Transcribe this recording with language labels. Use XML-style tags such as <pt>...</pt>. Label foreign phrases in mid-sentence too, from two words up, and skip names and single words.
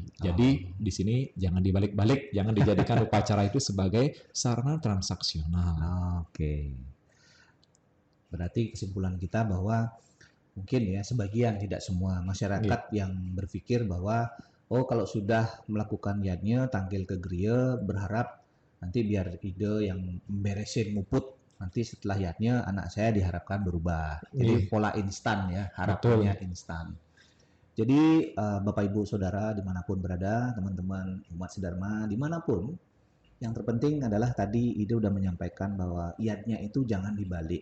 <id>Jadi di sini jangan dibalik-balik, jangan dijadikan upacara itu sebagai sarana transaksional. Oke. Berarti kesimpulan kita bahwa mungkin ya sebagian, tidak semua masyarakat yang berpikir bahwa oh kalau sudah melakukan yadnya tanggil ke geria berharap nanti biar ide yang beresin nguput nanti setelah yadnya anak saya diharapkan berubah. Jadi pola instan ya, harapannya instan. Jadi Bapak Ibu Saudara dimanapun berada, teman-teman umat sedharma dimanapun, yang terpenting adalah tadi Ide udah menyampaikan bahwa iadnya itu jangan dibalik.</id>